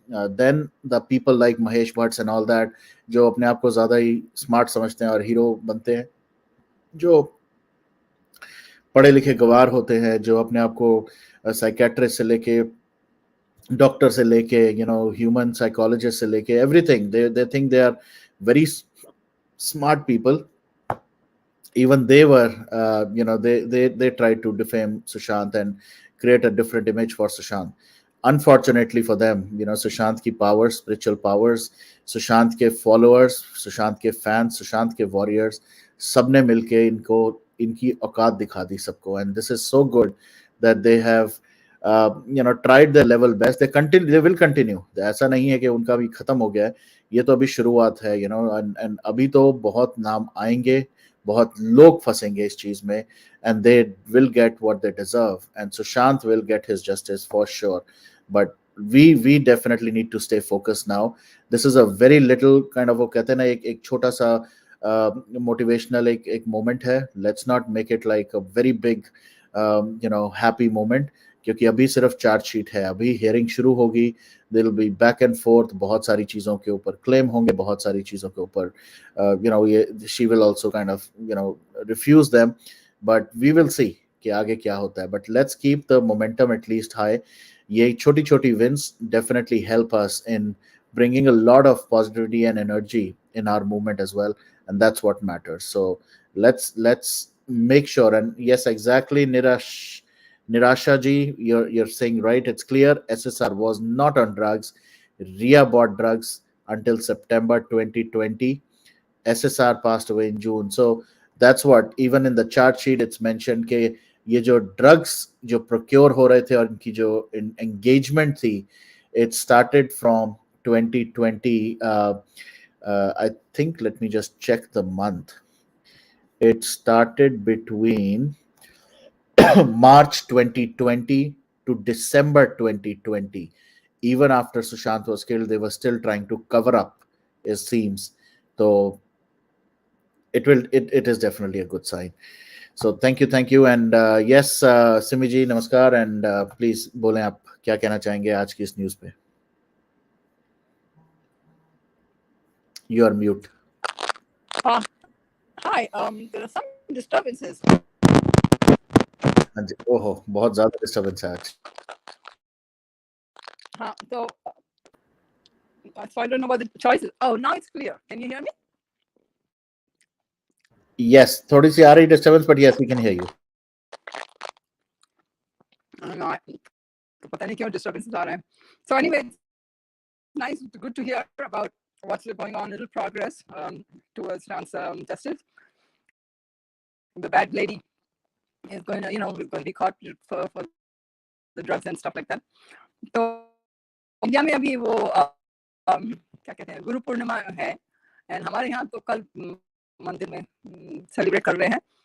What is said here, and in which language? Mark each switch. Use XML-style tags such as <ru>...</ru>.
<en>then the people like</en> <hi>Mahesh Bhatt</hi> <en>and all that,</en> <hi>जो अपने आप को ज्यादा ही स्मार्ट समझते हैं और हीरो बनते हैं, जो पढ़े लिखे गवार होते हैं, जो अपने आप को साइकेट्रिस्ट से लेके डॉक्टर से लेके ह्यूमन साइकोलॉजिस्ट से लेके everything,</hi> <en>They think they are very smart people, even they were, they tried to defame Sushant and create a different image for Sushant. Unfortunately for them,</en> <hi>Sushant ki powers, spiritual powers, Sushant ke followers, Sushant ke fans, Sushant ke warriors, सबने मिलके इनको इनकी औकात दिखा दी सबको.</hi> <en>And this is so good that they have tried their level best. They will continue.</en> <hi>ऐसा नहीं है कि उनका भी खत्म हो गया है, ये तो अभी शुरुआत है. एंड अभी तो बहुत नाम आएंगे, बहुत लोग फंसेंगे इस चीज में,</hi> <en>and they will get what they deserve, and Sushant will get his justice for sure. But we definitely need to stay focused now. This is a very little kind of,</en> <hi>वो कहते हैं ना, एक छोटा सा मोटिवेशनल एक moment है.</hi> <en>let's not make it like a very big happy moment,</en> <hi>क्योंकि अभी सिर्फ चार्जशीट है, अभी हियरिंग शुरू होगी.</hi> <en>deal will be back and forth,</en> <hi>बहुत सारी चीज़ों के ऊपर क्लेम होंगे, बहुत सारी चीज़ों के ऊपर ये</hi> <en>She will also kind of refuse them. But we will see</en> <hi>कि आगे क्या होता है.</hi> <en>But let's keep the momentum at least high.</en> <hi>ये छोटी छोटी</hi> <en>Wins definitely help us in bringing a lot of positivity and energy in our movement as well, and that's what matters. So let's make sure. And yes, exactly, Nirasha ji, you're saying right. It's clear SSR was not on drugs. Rhea bought drugs until September 2020. SSR passed away in June. So that's what, even in the chart sheet it's mentioned</en> <hi>कि ये जो drugs जो procure हो रहे थे और इनकी जो engagement थी,</hi> <en>it started from 2020. I think, let me just check the month. It started between March 2020 to December 2020. Even after Sushant was killed, they were still trying to cover up, it seems. So it is definitely a good sign. So thank you. And yes, Simi ji, namaskar, and please</en> <hi>बोलें आप क्या कहना चाहेंगे आज की इस news पे.</hi> <en>You are mute. Hi, there are some disturbances.</en> <hi>हाँ जी, ओहो, बहुत ज़्यादा डिस्टर्बेंस है आज.</hi> <en>So I don't know what the choice is. Oh, now it's clear. Can you hear me? Yes,</en> <hi>थोड़ी सी आ रही</hi> <en>Disturbance, but yes, we can hear you.</en> <hi>No, पता नहीं क्यों disturbances आ रहे हैं.</hi> <en>So anyway, it's nice, good to hear about what's going on, little progress towards justice. The bad lady is going to be caught for the drugs and stuff like that.</en> <hi>तो India में अभी वो क्या कहते हैं, गुरु पूर्णिमा है, and हमारे यहाँ तो कल मंदिर में सेलिब्रेट कर रहे हैं.</hi>